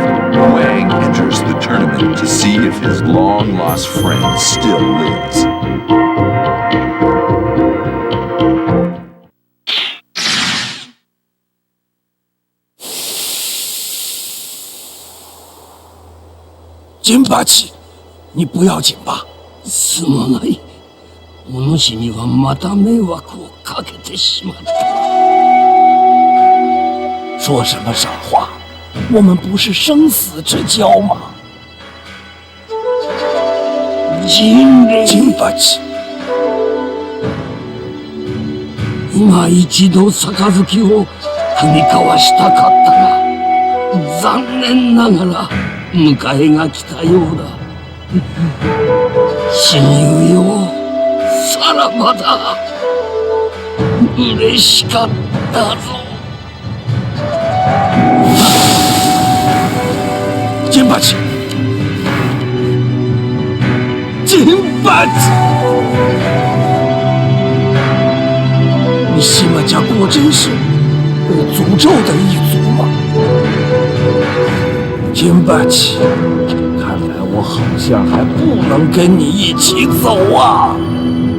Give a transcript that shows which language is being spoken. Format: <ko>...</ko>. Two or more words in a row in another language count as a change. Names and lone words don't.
<en>Wang enters the tournament to see if his long-lost friend still lives. Jinpachi,</en> <zh>你不要紧吧？</zh> <ja>すまない。お主にはまた迷惑をかけてしまった。</ja> <zh>说什么傻话？我们不是生死之交吗？Jinpachi、</zh> <ja>今一度杯を踏み交わしたかったが、残念ながら迎えが来たようだ。親友よ、さらばだ。嬉しかったぞ。Jinpachi！</ja> <zh>你西马家果真是被诅咒的一族吗？Jinpachi，看来我好像还不能跟你一起走啊。</zh>